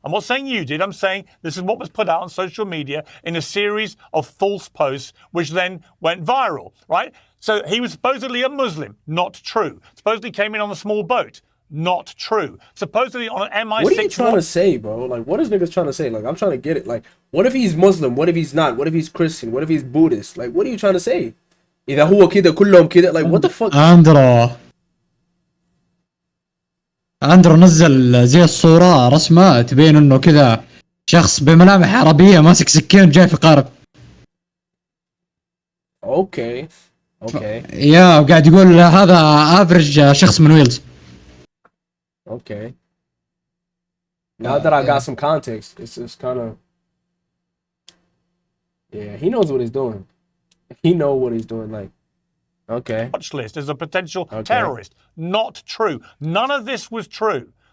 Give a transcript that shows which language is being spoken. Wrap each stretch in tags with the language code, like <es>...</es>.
<en>I'm not saying you did. I'm saying this is what was put out on social media in a series of false posts, which then went viral, right? So he was supposedly a Muslim. Not true. Supposedly came in on a small boat. Not true. Supposedly on an MI6. What are you trying to say, bro? Like, what is niggas trying to say? Like, I'm trying to get it. Like, what if he's Muslim? What if he's not? What if he's Christian? What if he's Buddhist? Like, what are you trying to say?</en> <ar>إذا هو كده كلهم كده,</ar> <en>like, what the fuck?</en> <ar>أندرو نزل زي الصورة رسمة تبين إنه كذا شخص بملامح عربية ماسك سكين جاي في قارب.</ar> <en>Okay.</en> <ar>يا وقاعد يقول هذا افريج شخص من ويلز.</ar> <en>Okay. Now that I got some context, it's kind of, yeah, he knows what he's doing. He know what he's doing. Like, okay. Watch list as a potential terrorist. Not true. None of this was true.</en>